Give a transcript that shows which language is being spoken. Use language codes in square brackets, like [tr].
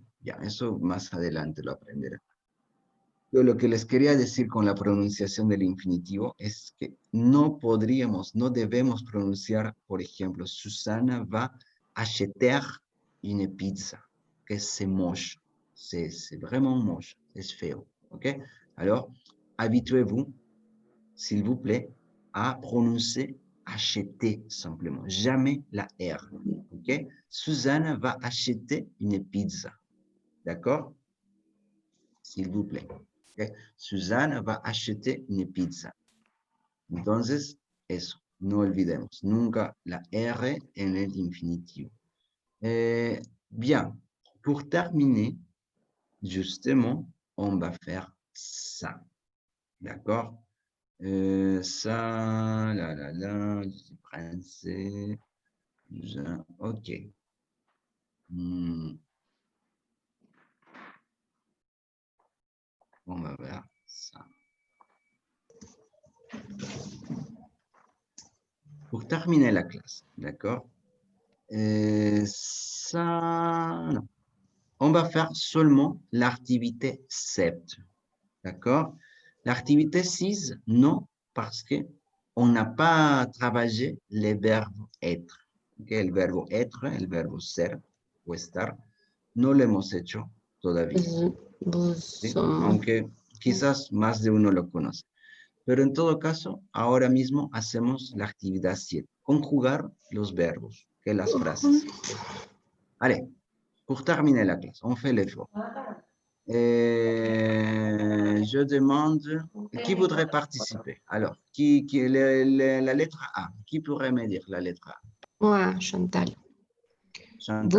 [es] Ya, eso más adelante lo aprenderán. Yo lo que les quería decir con la pronunciación del infinitivo es que no debemos pronunciar, por ejemplo, [fr] Susana va acheter une pizza, que c'est moche, c'est vraiment moche, [es] c'est feo, ok? [fr] Alors, habituez-vous, s'il vous plaît, à prononcer acheter simplement, jamais la R, ok? Susana va acheter une pizza, d'accord? S'il vous plaît. Okay. Susana va acheter une pizza. [es] Entonces, eso, no olvidemos, nunca la R en el infinitivo. [fr] Bien, pour terminer, justement, on va faire ça. D'accord? Ça, je suis pressé. Ok. On va voir ça. Pour terminer la classe, d'accord? Ça, non. On va faire seulement l'activité 7, d'accord? L'activité 6, non, parce que on n'a pas travaillé les verbes être. [en] Okay? [es] El verbo être, el verbo ser o estar, no lo hemos hecho todavía. ¿Sí? Aunque quizás más de uno lo conoce. Pero en todo caso, ahora mismo hacemos la actividad 7. Conjugar los verbos, que las frases. [fr] Allez, pour terminer la classe, on fait l'effort. Je demande, qui voudrait participer? Alors, la lettre A, qui pourrait me dire la lettre A? Moi, Chantal. Chantal.